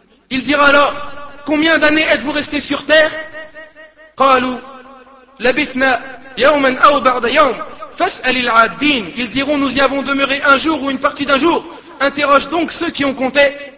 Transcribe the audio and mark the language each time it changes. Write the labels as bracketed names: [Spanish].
[French] Il dira alors, combien d'années êtes-vous restés sur terre? [Arabic] قالوا لبثنا يوما أو بعض يوم فاسأل العادين. [French] Ils diront, nous y avons demeuré un jour ou une partie d'un jour. Interroge donc ceux qui ont compté.